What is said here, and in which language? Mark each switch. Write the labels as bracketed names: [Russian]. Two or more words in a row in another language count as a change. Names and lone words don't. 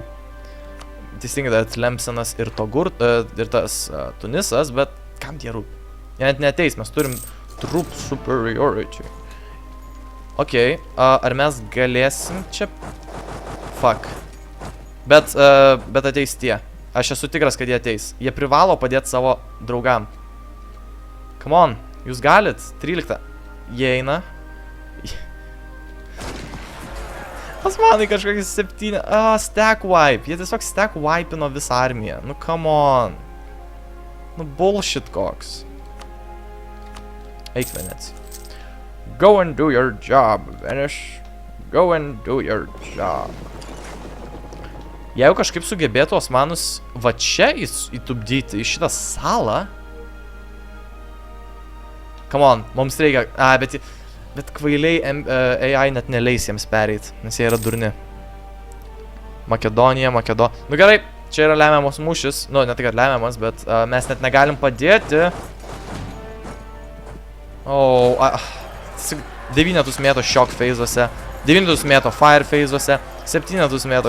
[Lithuanian] Teisingai, kad Lemsenas ir ir tas Tunisas, bet kam tie rūpi? Jie net neteis, mes turim [English] troop superiority. [Lithuanian] Ok, ar mes galėsim čia... Fuck. Bet ateis tie. Aš esu tikras, kad jie ateis. Jie privalo padėti savo draugam. [English] Come on, [Lithuanian] jūs galit. 13. Jie eina. Osmanai kažkokį 7. [English] Stack wipe. [Lithuanian] Jie tiesiog [English] stack wipe'ino [Lithuanian] visą armiją. Nu, [English] come on. [Lithuanian] Nu, bullshit koks. Eik, Venecija. [English] Go and do your job, Venice. Go and do your job. [Lithuanian] Jeigu kažkaip sugebėtų Osmanus va čia įtupdyti į šitą salą. [English] Come on, [Lithuanian] mums reikia... Bet kvailiai AI net neleis jiems pereit, nes jie yra durni. Makedonija. Nu gerai, čia yra lemiamas mūšis. Nu, ne tai, kad lemiamas, bet mes net negalim padėti. 9 mėto [English] shock phase'uose, [Lithuanian] 9 mėto [English] fire phase'uose, [Lithuanian] 7 mėto...